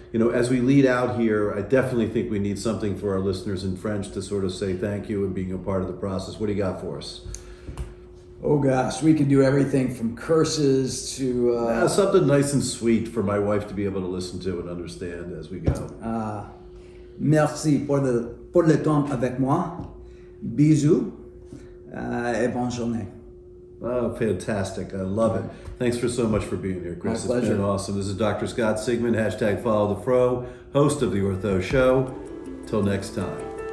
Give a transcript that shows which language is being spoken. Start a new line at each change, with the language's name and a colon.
English: As we lead out here, I definitely think we need something for our listeners in French to sort of say thank you and being a part of the process. What do you got for us? Oh gosh, we could do everything from curses to something nice and sweet for my wife to be able to listen to and understand as we go.
French: Merci pour le temps avec moi. Bisous et bonne journée.
English: Oh, fantastic. I love it. Thanks for so much for being here, Chris. My pleasure. It's been awesome. This is Dr. Scott Sigman, #FollowTheFro, host of The Ortho Show. Till next time.